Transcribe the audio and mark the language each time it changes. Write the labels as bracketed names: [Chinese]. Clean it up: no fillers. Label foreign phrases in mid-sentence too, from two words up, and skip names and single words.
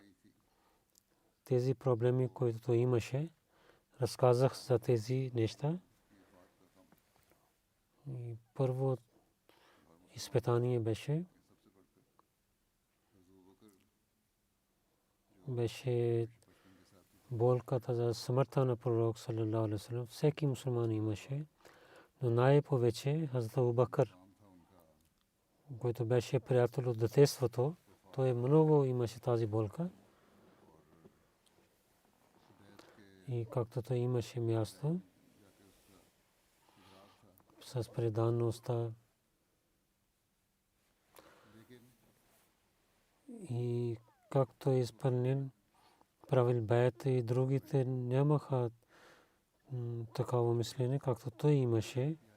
[Bulgarian] Тези проблеми, които той имаше, разказах за тези неща. И първо изпитание беше болката за смъртта на пророк [Arabic] صلى الله عليه وسلم. [Bulgarian] Всеки мусулман имаше, но най-повече Хазрат Абу Бакър, който беше приятел от детството, той много имаше тази болка. И както той имаше място с предаността и както е изпълнен правил бейт и другите нямаха такава мислене, както той имаше.